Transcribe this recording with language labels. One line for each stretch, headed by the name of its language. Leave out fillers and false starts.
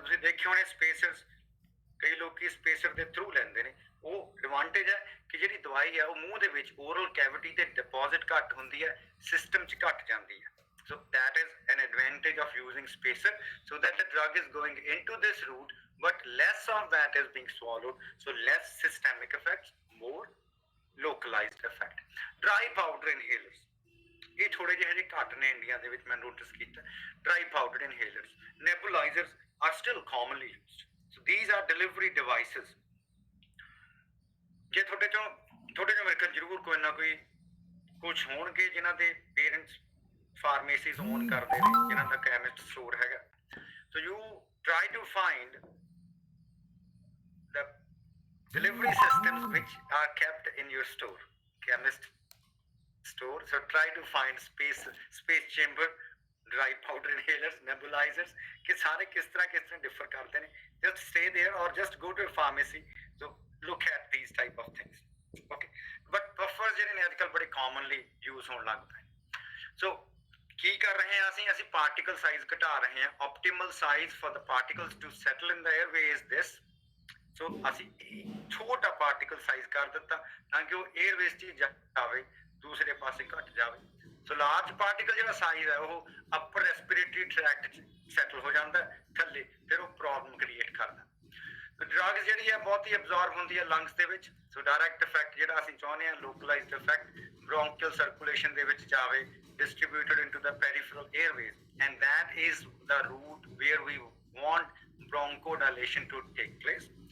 Punjabi: ਤੁਸੀਂ ਦੇਖੇ ਹੋਣੇ ਸਪੇਸਰਸ, ਕਈ ਲੋਕੀ ਸਪੇਸਰ ਦੇ ਥਰੂ ਲੈਂਦੇ ਨੇ। ਉਹ ਐਡਵਾਂਟੇਜ ਹੈ ਕਿ ਜਿਹੜੀ ਦਵਾਈ ਹੈ ਉਹ ਮੂੰਹ ਦੇ ਵਿੱਚ ਓਰਲ ਕੈਵਿਟੀ ਤੇ ਡਿਪੋਜ਼ਿਟ ਘੱਟ ਹੁੰਦੀ ਹੈ, ਸਿਸਟਮ 'ਚ ਘੱਟ ਜਾਂਦੀ ਹੈ।
English: So that is an advantage of using spacer, so that the drug is going into this route, but less of that is being swallowed, so less systemic effects, more localized effect.
Punjabi: Dry powder inhalers, ਇਹ ਥੋੜੇ ਜਿਹੇ ਹਜੇ ਘੱਟ ਨੇ India ਦੇ ਵਿੱਚ, ਮੈਂ notice ਕੀਤਾ।
English: Dry powder inhalers, nebulizers are still commonly used. So these are delivery devices.
Punjabi: ਜੇ ਤੁਹਾਡੇ ਚੋਂ ਮੇਰੇ ਕੋਲ ਜ਼ਰੂਰ ਕੋਈ ਨਾ ਕੋਈ ਕੁਝ ਹੋਣਗੇ ਜਿਨ੍ਹਾਂ ਦੇ ਪੇਰੈਂਟਸ ਫਾਰਮੇਸੀਜ਼ ਓਨ ਕਰਦੇ ਨੇ, ਜਿਨ੍ਹਾਂ ਦਾ ਕੈਮਿਸਟ ਸਟੋਰ ਹੈਗਾ।
English: So you try to find the delivery systems which are kept in your store, chemist store. So try to find space chamber, dry powder inhalers, nebulizers,
Hindi: कि सारे किस तरह differ करते हैं।
English: Just stay there or just go to a pharmacy. So look at these type of things.
Punjabi: Okay, but buffers ਜਿਹੜੇ ਨੇ ਅੱਜਕੱਲ ਬੜੇ commonly use ਹੋਣ ਲੱਗ ਪਏ। So ਕੀ ਕਰ ਰਹੇ ਹਾਂ ਅਸੀਂ ਪਾਰਟੀਕਲ ਸਾਈਜ਼ ਘਟਾ ਰਹੇ ਹਾਂ।
English: optimal size for the particles to settle in the airway is this.
Punjabi: ਸੋ ਅਸੀਂ ਛੋਟਾ ਪਾਰਟੀਕਲ ਸਾਈਜ਼ ਕਰ ਦਿੱਤਾ ਤਾਂ ਕਿ ਉਹ 에ਅਰਵੇਜ਼ 'ਚ ਜਾਵੇ, ਦੂਸਰੇ ਪਾਸੇ ਘਟ ਜਾਵੇ। ਸੋ ਲਾਰਜ ਪਾਰਟੀਕਲ ਜਿਹੜਾ ਸਾਈਜ਼ ਹੈ ਉਹ ਅਪਰ ਰੈਸਪੀਰੇਟਰੀ ਟਰੈਕਟ 'ਚ ਸੈਟਲ ਹੋ ਜਾਂਦਾ ਥੱਲੇ, ਫਿਰ ਉਹ ਪ੍ਰੋਬਲਮ ਕ੍ਰੀਏਟ ਕਰਦਾ। ਡਰੱਗ ਜਿਹੜੀ ਹੈ ਬਹੁਤ ਹੀ ਅਬਜ਼ੌਰਬ ਹੁੰਦੀ ਹੈ ਲੰਗਸ ਦੇ ਵਿੱਚ। ਸੋ ਡਾਇਰੈਕਟ ਇਫੈਕਟ ਜਿਹੜਾ ਅਸੀਂ ਚਾਹੁੰਦੇ ਹਾਂ, ਲੋਕਲਾਈਜ਼ਡ ਇਫੈਕਟ ਬ੍ਰੌਂਕੀਅਲ ਸਰਕੂਲੇਸ਼ਨ ਦੇ ਵਿੱਚ ਜਾਵੇ,
English: distributed into the peripheral airways, and that is the route where we want bronchodilation to take place.